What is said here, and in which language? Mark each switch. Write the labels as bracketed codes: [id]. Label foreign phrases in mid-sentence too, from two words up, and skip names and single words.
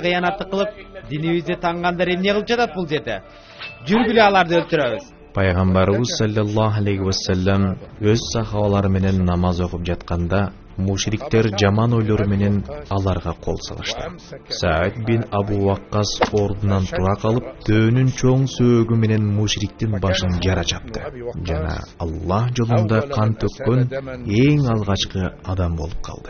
[ky] кыянаттык кылып, динибизди таңгандар эмне кылып жатат бул жерде? Жүргүлө аларды өлтүрөбүз. Пайгамбарыбыз [ar] صلى الله عليه وسلم [ky] өз сахабалары менен намаз окуп жатканда, мушриктер жаман ойлору менен аларга кол салышты. Саид бин Абу Ваккас ордунан тура калып, дөөнүн чоң сөөгү менен мушриктин башын жара чапты. Жана Аллах жолунда кан төккөн эң алгачкы адам болуп калды.